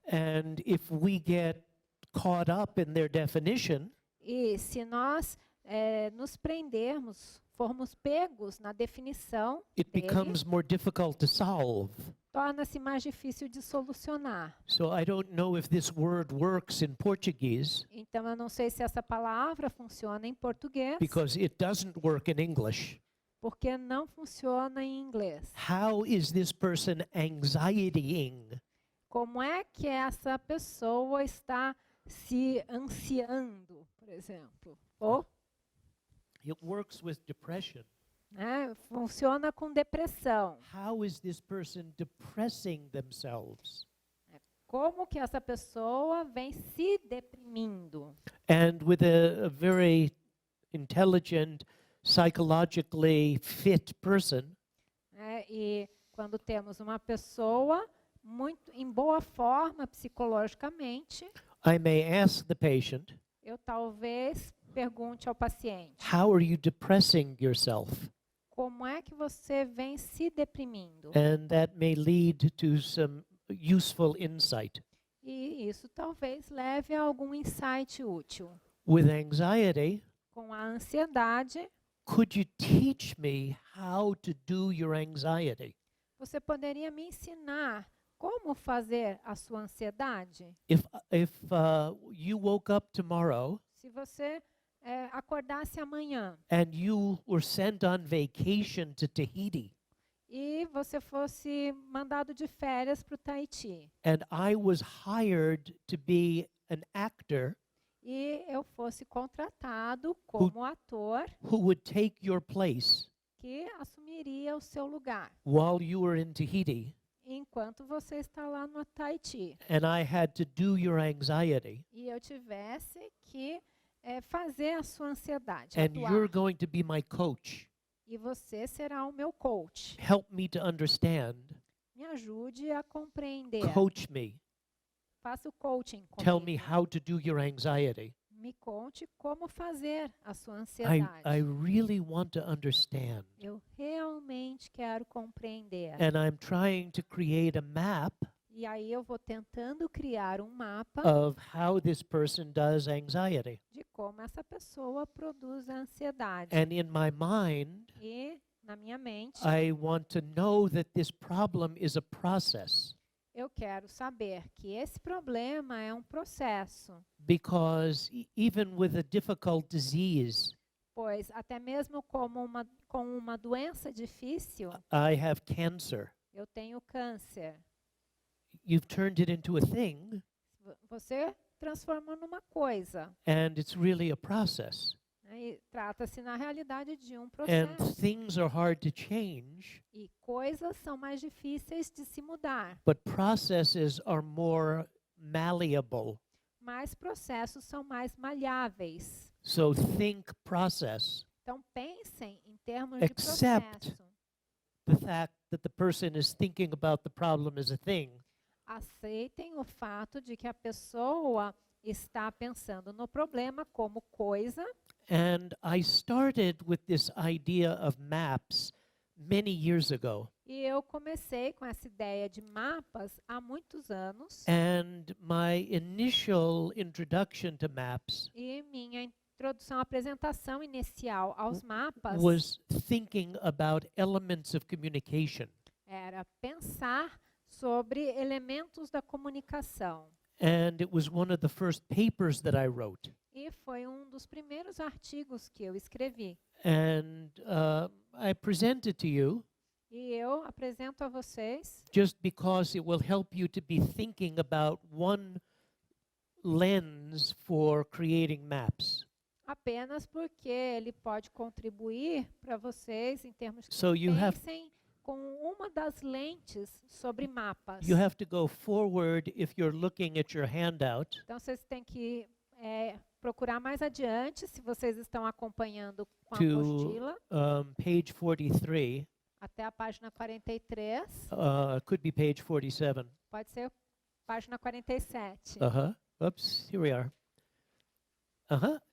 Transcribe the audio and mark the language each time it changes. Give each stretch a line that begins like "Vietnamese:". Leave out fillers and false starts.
English: And if we get caught up in their definition,
Portuguese: E se nós nos prendermos, formos pegos na definição
English: it
Portuguese: dele,
English: becomes more difficult to solve.
Portuguese: torna-se mais difícil de solucionar.
English: So I don't know if this word works in Portuguese
Portuguese: Então, eu não sei se essa palavra funciona em português,
English: because it doesn't work in English.
Portuguese: porque não funciona em inglês.
English: How is this person anxietying?
Portuguese: Como é que essa pessoa está se ansiando, por exemplo? Ou
English: It works with depression.
Portuguese: funciona com depressão.
English: How is this person depressing themselves?
Portuguese: Como que essa pessoa vem se deprimindo?
English: And with a very intelligent, psychologically fit person,
Portuguese: E quando temos uma pessoa muito em boa forma psicologicamente,
English: I may ask the patient,
Portuguese: eu talvez pergunte ao paciente:
English: how are you depressing yourself?
Portuguese: como é que você vem se deprimindo?
English: And that may lead to some useful insight.
Portuguese: E isso talvez leve a algum insight útil.
English: With anxiety,
Portuguese: Com a ansiedade,
English: could you teach me how to do your anxiety?
Portuguese: você poderia me ensinar como fazer a sua ansiedade?
English: If you woke up tomorrow
Portuguese: Se você acordasse amanhã
English: and you were sent on vacation to Tahiti,
Portuguese: e você fosse mandado de férias para o Tahiti,
English: and I was hired to be an actor
Portuguese: e eu fosse contratado como ator
English: who would take your place
Portuguese: que assumiria o seu lugar
English: while you were in Tahiti,
Portuguese: enquanto você está lá no Tahiti,
English: and I had to do your anxiety,
Portuguese: e eu tivesse que fazer a sua ansiedade,
English: and
Portuguese: atuar,
English: you're going to be my coach.
Portuguese: e você será o meu coach.
English: Help me to understand.
Portuguese: Me ajude a compreender.
English: Coach me.
Portuguese: Faça o coaching
English: Tell me
Portuguese: comigo.
English: how to do your anxiety.
Portuguese: Me conte como fazer a sua
English: I
Portuguese: ansiedade.
English: really want to understand.
Portuguese: Eu realmente quero compreender.
English: And I'm trying to create a map
Portuguese: E aí eu vou tentando criar um mapa
English: of how this person does anxiety.
Portuguese: de como essa pessoa produz a ansiedade.
English: And in my mind,
Portuguese: E na minha mente,
English: I want to know that this problem is a process,
Portuguese: eu quero saber que esse problema é um processo,
English: because even with a difficult disease,
Portuguese: pois até mesmo com uma doença difícil,
English: I have cancer.
Portuguese: eu tenho câncer.
English: You've turned it into a thing,
Portuguese: Você transforma numa coisa.
English: And it's really a process.
Portuguese: Né? E trata-se, na realidade, de um
English: And
Portuguese: processo.
English: things are hard to change,
Portuguese: E coisas são mais difíceis de se mudar.
English: but processes are more malleable.
Portuguese: Mas processos são mais maleáveis.
English: So think process.
Portuguese: Então, pensem em termos de
English: Accept.
Portuguese: processo.
English: The fact that the person is thinking about the problem as a thing.
Portuguese: Aceitem o fato de que a pessoa está pensando no problema como coisa.
English: And I started with this idea of maps many years ago.
Portuguese: E eu comecei com essa ideia de mapas há muitos anos.
English: And my initial introduction to maps
Portuguese: E minha introdução, apresentação inicial aos mapas
English: was thinking about elements of communication.
Portuguese: era pensar sobre elementos da comunicação.
English: And it was one of the first papers that I wrote.
Portuguese: E foi um dos primeiros artigos que eu escrevi.
English: And I present it to you
Portuguese: E eu apresento a vocês
English: just because it will help you to be thinking about one lens for creating maps.
Portuguese: apenas porque ele pode contribuir para vocês em termos que
English: So you have
Portuguese: pensem com uma das lentes sobre mapas.
English: you have to go forward if you're looking at your handout
Portuguese: Então vocês têm que procurar mais adiante, se vocês estão acompanhando com a To- apostila,
English: page 43.
Portuguese: até a página 43,
English: Could be page 47.
Portuguese: pode ser página 47.
English: Uh-huh. Oops, here we are. Uh-huh.